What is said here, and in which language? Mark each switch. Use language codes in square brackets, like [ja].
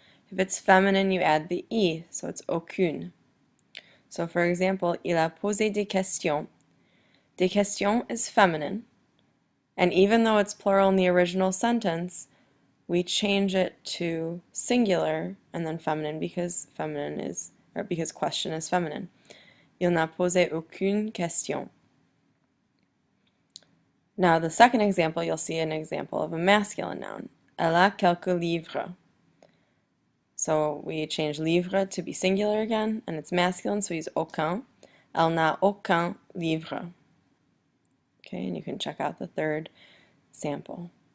[en] If it's feminine, you add the i, so it's aucune. So for example, [fr] il a posé des questions. [en] Des questions is feminine, and even though it's plural in the original sentence, we change it to singular and then feminine because question is feminine. [fr] Il n'a posé aucune question. [en] Now the second example, you'll see an example of a masculine noun. [fr] Elle a quelques livres. [en] So we change livre to be singular again, and it's masculine, so we use aucun. [fr] Elle n'a aucun livre. [en] Okay, and you can check out the third sample.